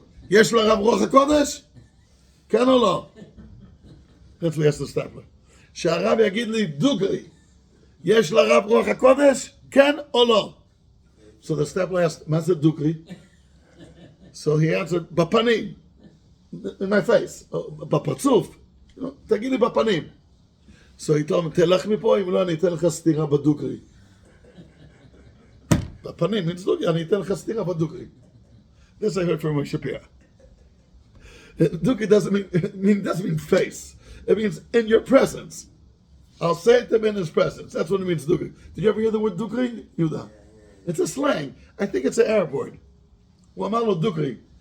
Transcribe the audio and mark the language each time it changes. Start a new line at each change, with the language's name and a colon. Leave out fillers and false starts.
Hebrew: יש לרב רוח הקודש? כן או לא?
English: That's what he asked the stipler.
Hebrew: שהרב יגיד לי דוגרי. יש לרב רוח הקודש? כן או לא?
English: So the stipler asked,
Hebrew: מה זה דוגרי?
English: So he answered, בפנים. In my face.
Hebrew: בפרצוף. תגיד לי בפנים.
English: So he told him,
Hebrew: תלך מפה, אם לא אני אתן לך סתירה בדוגרי. בפנים means דוגרי, אני אתן לך סתירה בדוגרי.
English: This I heard from Moshe Shapiro. Dugri doesn't mean face. It means in your presence. I'll say it to him in his presence. That's what it means, dugri. Did you ever hear the word dugri? Yuda. It's a slang. I think it's an Arab word. Wamalo dugri.